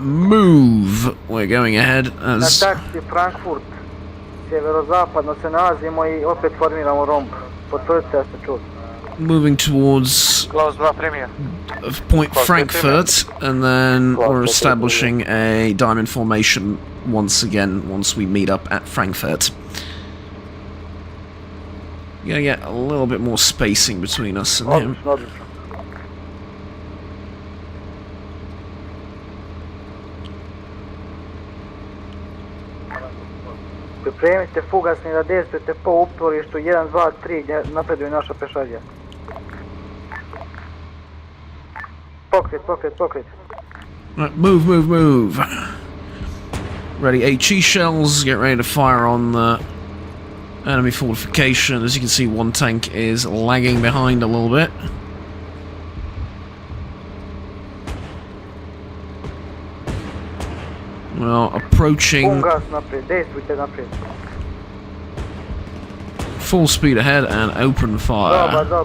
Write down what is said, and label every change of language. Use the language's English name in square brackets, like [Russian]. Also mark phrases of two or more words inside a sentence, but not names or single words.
[English] Move! We're going ahead [Croatian] Na [English] as... [Croatian] taksi Frankfurt, sjeverozapadno se nalazimo i opet formiramo romb. Potvrdite da ste čuli. [English] Moving towards [Croatian] Klaus 2 primio. [English] Point Frankfurt, and then we're establishing a diamond formation once again, once we meet up at Frankfurt. We're gonna get a little bit more spacing between us and him. [Croatian] Odlično. Pripremite fugasni da dejstvujete po uporištu 1, 2, 3 gdje napreduje naša pešadija. Pokret. [English] Right, move. Ready HE shells, get ready to fire on the enemy fortification. As you can see, one tank is lagging behind a little bit. Well, approaching full speed ahead and open fire.